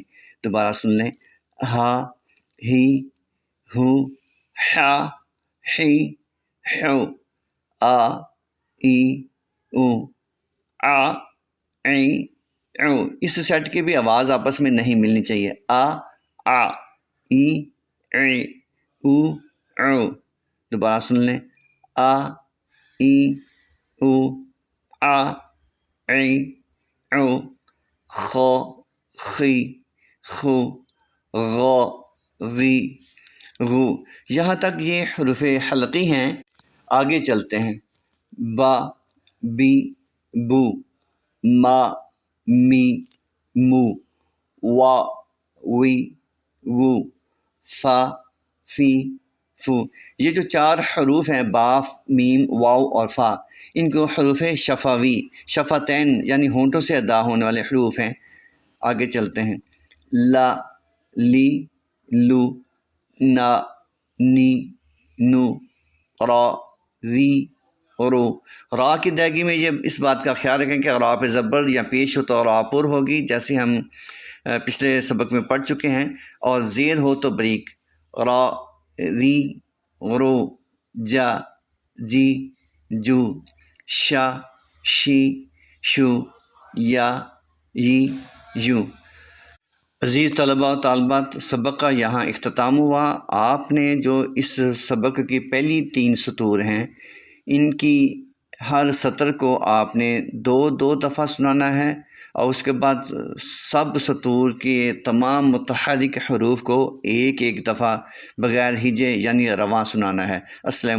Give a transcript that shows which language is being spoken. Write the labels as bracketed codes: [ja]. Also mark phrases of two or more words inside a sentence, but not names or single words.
[ur] دوبارہ سن لیں: ہا، ہی، ہو، حا، حی، حو، آ، ای، او، آ، ای، او۔ اس سیٹ کی بھی آواز آپس میں نہیں ملنی چاہیے۔ آ، ای، ای، او، او۔ دوبارہ سن لیں: آ، ای، او، آ، ای، او، خو، خی، خو، غو، غی، غو۔ یہاں تک یہ حروف حلقی ہیں۔ آگے چلتے ہیں۔ با، بی، بو، ما، می، مو، وا، وی، وو، فا، فی، فو۔ یہ جو 4 حروف ہیں، با، میم، واو اور فا، ان کو حروف شفوی، شفتین یعنی ہونٹوں سے ادا ہونے والے حروف ہیں۔ آگے چلتے ہیں۔ لا، لی، لو، نا، نی، نو، را، ری، رو۔ را کی ادائیگی میں یہ اس بات کا خیال رکھیں کہ را پہ زبر یا پیش ہو تو را پر ہوگی، جیسے ہم پچھلے سبق میں پڑھ چکے ہیں، اور زیر ہو تو بریک: را، ری، رو، جا، جی، جو، شا، شی، شو، یا، ی، یو۔ عزیز طلباء و طالبات، سبق کا یہاں اختتام ہوا۔ آپ نے جو اس سبق کی پہلی 3 سطور ہیں، ان کی ہر سطر کو آپ نے 2 دفعہ سنانا ہے، اور اس کے بعد سب سطور کے تمام متحرک حروف کو ایک دفعہ بغیر ہجے یعنی رواں سنانا ہے۔